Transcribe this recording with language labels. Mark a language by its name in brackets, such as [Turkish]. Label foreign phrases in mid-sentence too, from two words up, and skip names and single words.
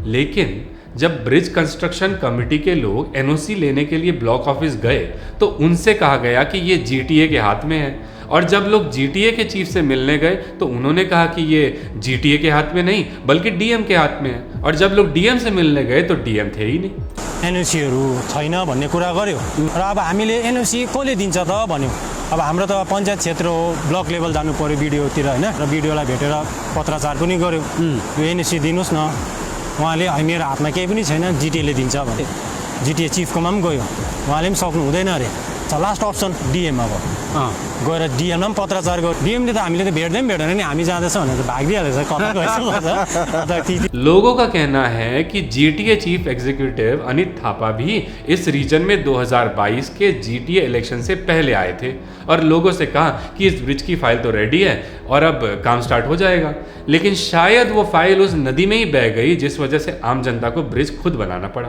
[Hindi] लेकिन जब [English] bridge construction committee [Hindi] के लोग एनओसी लेने के लिए [English] block office [Hindi] गए तो उनसे कहा गया कि ये जीटीए के हाथ में है, और जब लोग जीटीए के चीफ से मिलने गए तो उन्होंने कहा कि ये जीटीए के हाथ में नहीं बल्कि डीएम के हाथ में है, और जब लोग डीएम से मिलने गए तो डीएम थे ही नहीं। [Nepali] एनओसीहरू छैन भन्ने कुरा गर्यो, र अब हामीले एनओसी कसले दिन्छ त भन्यो। अब हाम्रो त पञ्चायत क्षेत्र हो, [English] block level [Nepali] जानु पर्यो बिडिओतिर हैन, र बिडिओलाई भेटेर पत्राचार पनि गर्यो, यो एनओसी दिनुहोस् न। उहाँले मेरो हातमा केही पनि छैन, जिटिएले दिन्छ भने। जिटिए चिफकोमा पनि गयो, उहाँले पनि सक्नु हुँदैन अरे। [English] last option [Nepali] डिएम अब गएर डिएममा पनि पत्राचार गर्यो। डिएमले त हामीले त भेट्दैन नि, हामी जाँदैछौँ भनेर भागिदिइहालेछ कता गएछ। [Hindi] लोगों का कहना है कि जीटीए [English] chief executive [Hindi] अनित थापा भी इस रीजन में 2022 के जीटीए इलेक्शन से पहले आए थे और लोगों से कहा कि इस ब्रिज की फाइल तो रेडी है और अब काम स्टार्ट हो जाएगा, लेकिन शायद वो फाइल उस नदी में ही बह गई जिस वजह से आम जनता को ब्रिज खुद बनाना पड़ा।